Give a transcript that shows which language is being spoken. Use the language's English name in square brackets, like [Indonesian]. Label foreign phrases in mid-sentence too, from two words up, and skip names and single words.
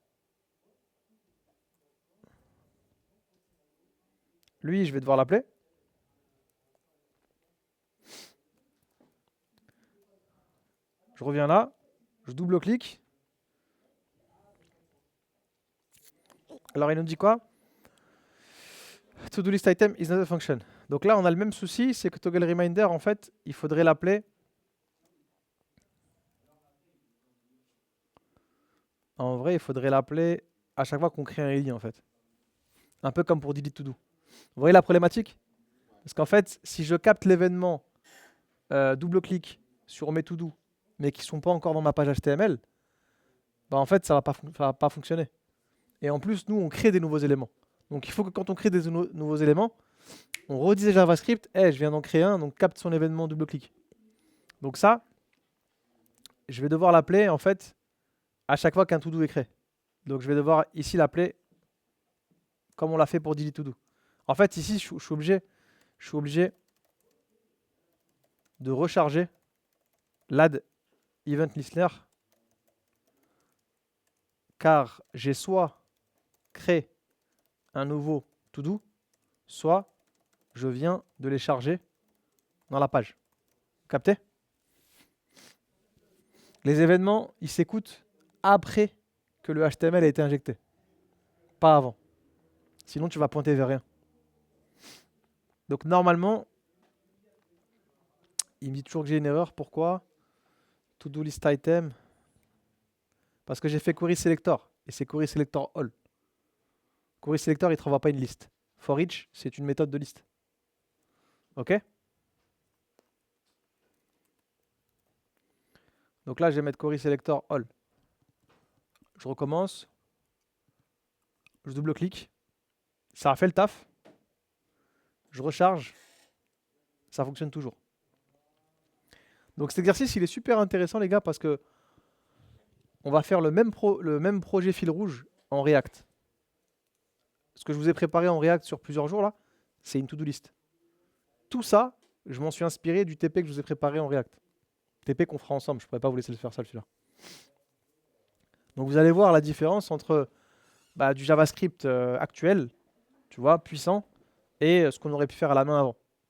[French] Lui, je vais devoir l'appeler. Je reviens là, je double-clique. Alors, il nous dit quoi? [English] To-do list item is not a function. [French] Donc là, on a le même souci, c'est que [English] toggle reminder, [French] en fait, il faudrait l'appeler. En vrai, il faudrait l'appeler à chaque fois qu'on crée un LI, en fait. Un peu comme pour [English] delete to do. [French] Vous voyez la problématique? Parce qu'en fait, si je capte l'événement double-clic sur mes to-do, mais qui ne sont pas encore dans ma page HTML, bah en fait, ça ne va pas fonctionner. Et en plus, nous, on crée des nouveaux éléments. Donc il faut que quand on crée des nouveaux éléments, on redise JavaScript, hey, je viens d'en créer un, donc capte son événement double-clic. Donc ça, je vais devoir l'appeler en fait à chaque fois qu'un to-do est créé. Donc je vais devoir ici l'appeler comme on l'a fait pour [English] delete to-do. [French] En fait, ici, je suis obligé de recharger l' [English] add event listener [French] car j'ai soit créé un nouveau to-do, soit je viens de les charger dans la page. Vous captez? Les événements, ils s'écoutent après que le HTML a été injecté, pas avant. Sinon, tu vas pointer vers rien. Donc normalement, il me dit toujours que j'ai une erreur. Pourquoi? [English] To-do list item. [French] Parce que j'ai fait [English] query selector. [French] Et c'est [English] query selector all. Query selector, [French] il ne te renvoie pas une liste. [English] For each, [French] c'est une méthode de liste. Ok? Donc là, je vais mettre [English] query selector all. [French] Je recommence. Je double-clique. Ça a fait le taf. Je recharge. Ça fonctionne toujours. Donc cet exercice, il est super intéressant, les gars, parce que on va faire le même projet fil rouge en React. Ce que je vous ai préparé en React sur plusieurs jours, là, c'est une [English] to-do list. [French] Tout ça, je m'en suis inspiré du TP que je vous ai préparé en React. TP qu'on fera ensemble, je ne pourrais pas vous laisser le faire seul celui-là. Donc vous allez voir la différence entre du JavaScript actuel, tu vois, puissant, et ce qu'on aurait pu faire à la main avant.